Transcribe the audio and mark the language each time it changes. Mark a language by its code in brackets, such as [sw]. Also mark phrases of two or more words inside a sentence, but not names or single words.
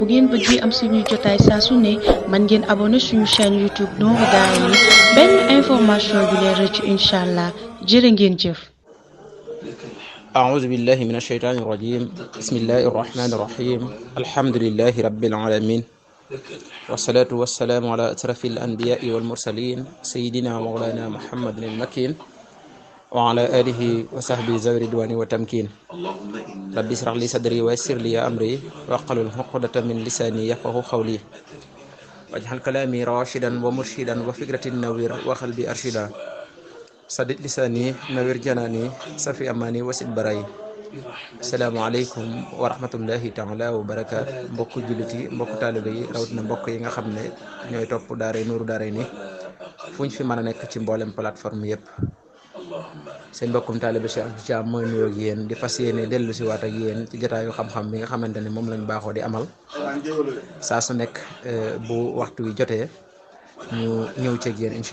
[wo] bu ngeen bëggee am suñuy jotaay saa su ne man ngeen abonné suñu chaîne YouTube Nourou Darayni benn information du leen rëcc [ar] إن شاء الله [wo] jërë ngeen jëf. [ar] أعوذ بالله من الشيطان الرجيم بسم الله الرحمن الرحيم الحمد لله رب العالمين والصلاة والسلام على أشرف الأنبياء والمرسلين سيدنا مولانا محمد المكين وعلى آله وصحبه ذوي الرضوان والتمكين رب اشرح لي صدري ويسر لي أمري واحلل عقدة من لساني يفقهوا قولي واجعل كلامي راشدا ومرشدا وفكرة نوير وقلبي أرشدا sadit lisaani nawir janaani safi amaani wasit barayi السلام عليكم ورحمة الله تعالى وبركاته [wo] mbokk jullit yi mbokk taalibe yi rawatina mbokk yi nga xam ne ñooy topp daaray Nourou Darayni fu ñu fi mën a nekk ci mboolem plateforme yëpp seen mbokkum taalibe Cheikh Thiam mooy nuyoo ak yéen di fas yéene dellu si waat ak yéen ci jotaayu xam-xam bi nga xamante ne moom lañ baaxoo di amal saa su nekk bu waxtu wi jotee ñu ñëw ci ak yéen incha